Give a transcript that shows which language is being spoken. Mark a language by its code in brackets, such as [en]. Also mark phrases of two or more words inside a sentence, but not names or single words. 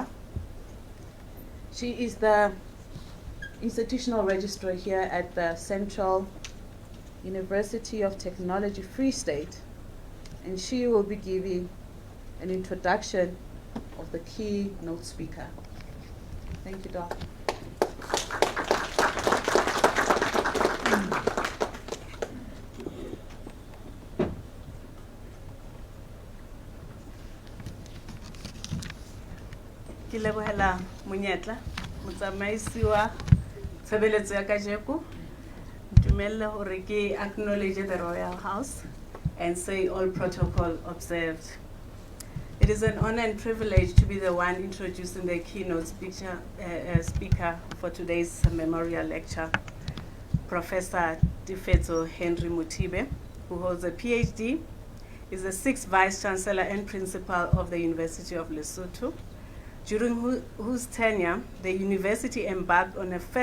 [en] She is the institutional registrar here at the Central University of Technology, Free State, and she will be giving an introduction of the keynote speaker. Thank you, Doc. [st] Ke lebohela monyetla motsamaisi wa tshebeletso ya kajeko. Ntumelle hore ke [en] acknowledge the Royal House and say all protocol observed. It is an honor and privilege to be the one introducing the keynote speaker for today's memorial lecture, Professor Difeto Henry Mutibe, who holds a PhD, is the 6th Vice Chancellor and Principal of the University of Lesotho, during whose tenure the university embarked on for